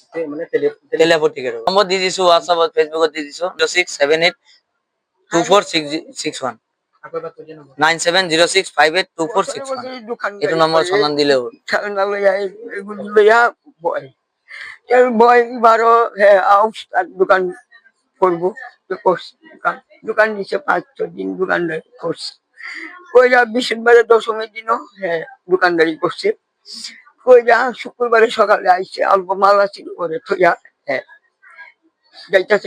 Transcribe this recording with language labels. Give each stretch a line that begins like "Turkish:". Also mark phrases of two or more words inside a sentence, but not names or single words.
Assamese: তেলিয়াপতি গেটত নম্বৰ দি দিছো, হোৱাটছএপত ফেচবুকত দি দিছো। 0678246661 9706582461। এইটো নম্বৰ সন্ধান দিলে হ'ল।
Bangla: দোকান করবো, দোকান দিছে 5-6 দিন দোকানদারি করছে। কইরা বৃহস্পতিবারে দশমীর দিনও দোকানদারি করছে। কইরা শুক্রবারে সকালে আইসে, অল্প মাল আছিল করে থইয়া যাইতেছে।